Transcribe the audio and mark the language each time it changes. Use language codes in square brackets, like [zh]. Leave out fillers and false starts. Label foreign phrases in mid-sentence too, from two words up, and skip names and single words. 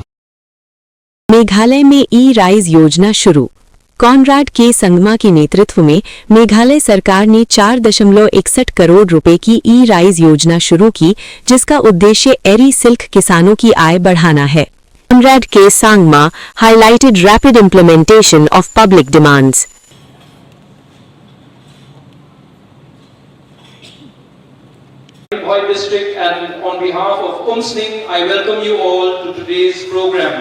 [hi] मेघालय में ई-राइज योजना शुरू। कॉनराड के संगमा के नेतृत्व में मेघालय सरकार ने 4.61 करोड़ रुपए की ई-राइज योजना शुरू की, जिसका उद्देश्य एरी सिल्क किसानों की आय बढ़ाना है। [en] कॉनराड के संगमा highlighted rapid implementation of public demands. Bhoi district, and on behalf of UMSNING, I welcome you all to today's program.